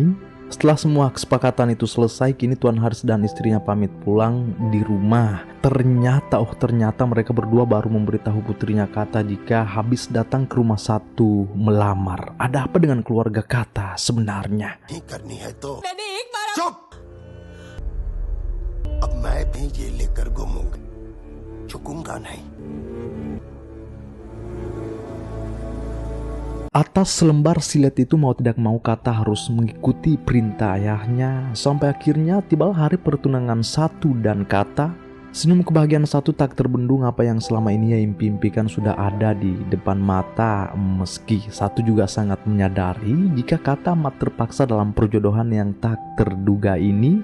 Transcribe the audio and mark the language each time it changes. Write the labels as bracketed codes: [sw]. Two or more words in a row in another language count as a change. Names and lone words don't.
[id] Setelah semua kesepakatan itu selesai, kini Tuan Haris dan istrinya pamit pulang di rumah. Ternyata mereka berdua baru memberitahu putrinya Kata jika habis datang ke rumah satu melamar. Ada apa dengan keluarga Kata sebenarnya? Cup! [hi] अब मैं भी ये लेकर घूमूंगा, झुकूंगा नहीं. [id] Atas selembar silet itu mau tidak mau Kata harus mengikuti perintah ayahnya. Sampai akhirnya tiba hari pertunangan Satu dan Kata. Senyum kebahagiaan Satu tak terbendung, apa yang selama ini ia impi-impikan sudah ada di depan mata. Meski Satu juga sangat menyadari jika Kata amat terpaksa dalam perjodohan yang tak terduga ini.